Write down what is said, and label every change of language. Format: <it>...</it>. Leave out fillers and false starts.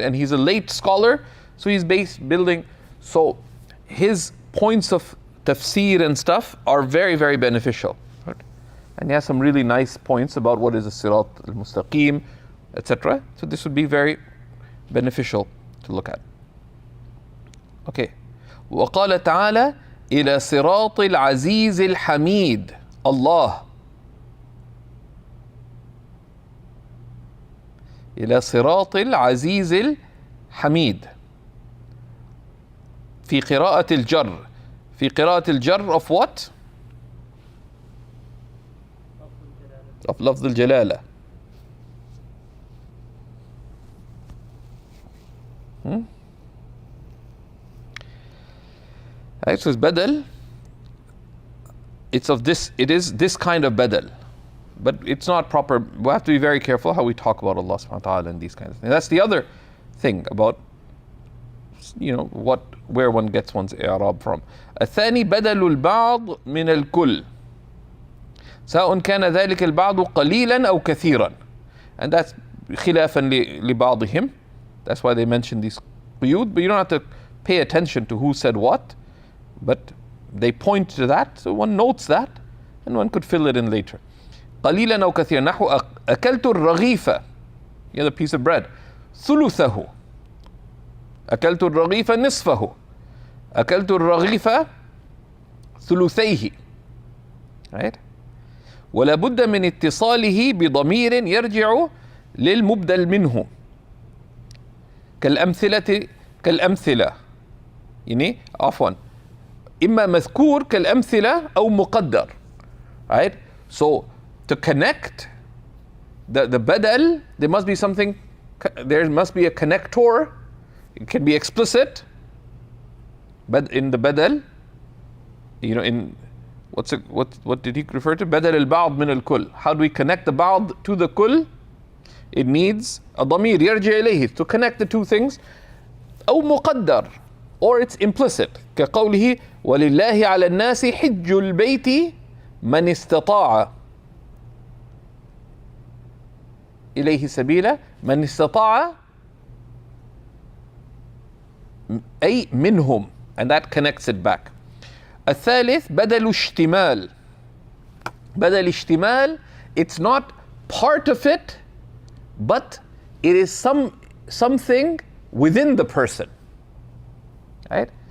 <en>And he's a late scholar, so he's building. So his points of tafsir and stuff are very, very beneficial, right? And he has some really nice points about what is a sirat al-mustaqim, etc. So this would be very beneficial to look at. Okay.</en> <ar>وقال تعالى إلى صراط العزيز الحميد. الله. إلى صراط العزيز الحميد. في قراءة الجر. في قراءة الجر</ar> <en>of what? Of</en> <ar>لفظ الجلالة.</ar> <en>Right, so it's badal. It's of this, it is this kind of badal. But it's not proper. We have to be very careful how we talk about Allah subhanahu wa ta'ala and these kinds of things. That's the other thing about, you know, where one gets one's i'rab from.</en> <ar>الثاني بدل البعض من الكل سواء كان ذلك البعض قليلا أو كثيرا.</ar> <en>And that's</en> <ar>خلافا لبعضهم.</ar> <en>That's why they mention these quyud, but you don't have to pay attention to who said what, but they point to that, so one notes that and one could fill it in later.</en> <ar>قليلا أو كثيرا نحو أكلت الرغيف,</ar> <en>you know, the piece of bread,</en> <ar>ثلثه. أكلت الرغيف نصفه. أكلت الرغيف ثلثيه. Right? ولا بد من اتصاله بضمير يرجع للمبدل منه كالأمثلة يعني عفوا إما مذكور كالأمثلة أو مقدر.</ar> <en>Right? So to connect the badal, there must be something, there must be a connector. It can be explicit, but in the badal, you know, in what did he refer to? Badal al-ba'd min al-kull. How do we connect the ba'd to the kull? It needs a dhamir yarji ilayhi to connect the two things.</en> <ar>أو مقدر,</ar> <en>or it's implicit.</en> <ar>كقوله ولله على الناس حج البيت من استطاع إليه سبيلا من استطاع أي منهم,</ar> <en>and that connects it back.</en> <ar>الثالث بدل اشتمال. بدل اشتمال,</ar> <en>it's not part of it, but it is something within the person, right?</en>